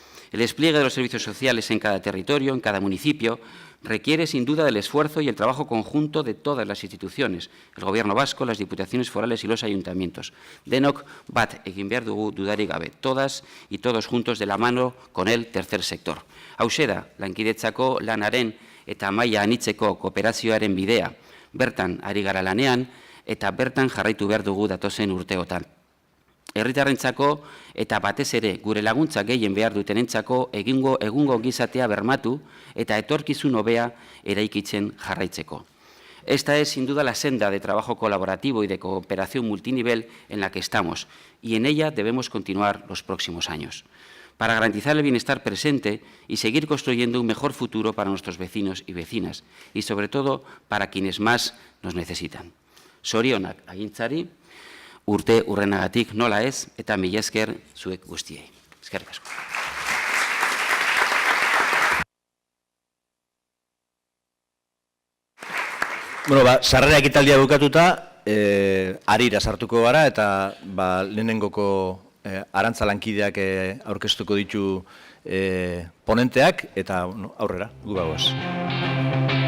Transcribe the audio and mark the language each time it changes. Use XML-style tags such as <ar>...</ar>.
<es>El despliegue de los servicios sociales en cada territorio, en cada municipio, requiere sin duda del esfuerzo y el trabajo conjunto de todas las instituciones, el Gobierno vasco, las diputaciones forales y los ayuntamientos.</es> <eu>Denok bat egin behar dugu dudarik gabe,</eu> <es>todas y todos juntos de la mano con el tercer sector.</es> <eu>Hauxe da, lankidetzako lanaren eta maila anitzeko kooperazioaren bidea, bertan ari gara lanean eta bertan jarraitu behar dugu datozen urteotan. Herritarrentzako eta batez ere gure laguntza gehien behar dutenentzako egungo gizatea bermatu eta etorkizun hobea eraikitzen jarraitzeko.</eu> <es>Esta es sin duda la senda de trabajo colaborativo y de cooperación multinivel en la que estamos y en ella debemos continuar los próximos años, para garantizar el bienestar presente y seguir construyendo un mejor futuro para nuestros vecinos y vecinas y sobre todo para quienes más nos necesitan.</es> <eu>Zorionak Agintzari, urte urrenagatik nola ez, eta mila esker zuek guztiei. Eskerrik asko. Bueno, sarrera ekitaldia bukatuta, harira sartuko gara eta lehenengoko arantza lankideak aurkeztuko ditu ponenteak eta aurrera, gu bagoaz.</eu>